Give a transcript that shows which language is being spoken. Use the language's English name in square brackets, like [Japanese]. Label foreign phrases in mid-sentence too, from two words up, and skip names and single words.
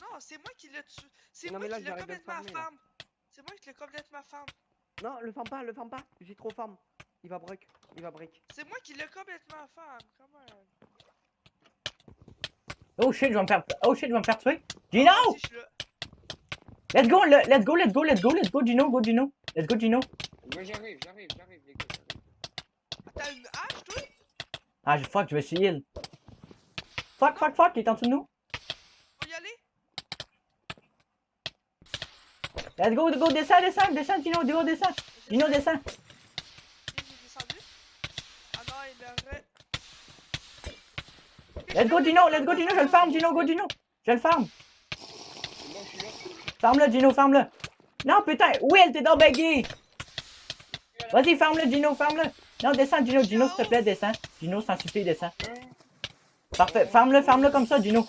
[French] Non, c'est moi qui l'ai tué. C'est Non, moi mais là, qui l'ai j'arrête de le complètement farmer, là. farm. C'est moi qui l'ai complètement farm. Non, le farm pas. J'ai trop farm. Il va break. C'est moi qui l'ai complètement farm. Comment? [English] Oh shit, [French] je vais me faire tuer. Gino! Si je suis là. [English] Let's go, Gino, go, Gino. Let's go, Gino. [French] Moi, j'arrive, les gars, j'arrive. T'as une hache, toi? Ah, fuck, je me suis heal. Fuck, il est en dessous de nous. Faut y aller? [English] Let's go, descends, [French] Gino, descends. Gino, descends. Ok, j'ai descendu. Ah non, il aurait. [English] Let's go, Gino, [French] je le farm, Gino, go, Gino. Je le farm. C'est bon, je suis là. Farm-le, Gino, farm-le. Non, putain, Will, t'es dans baggy. Vas-y, farm-le, Gino, farm-le. Non, descends, Gino, Gino, s'il te plaît, descends. Gino, sans supplie, descends. Parfait, farm-le comme ça, Gino.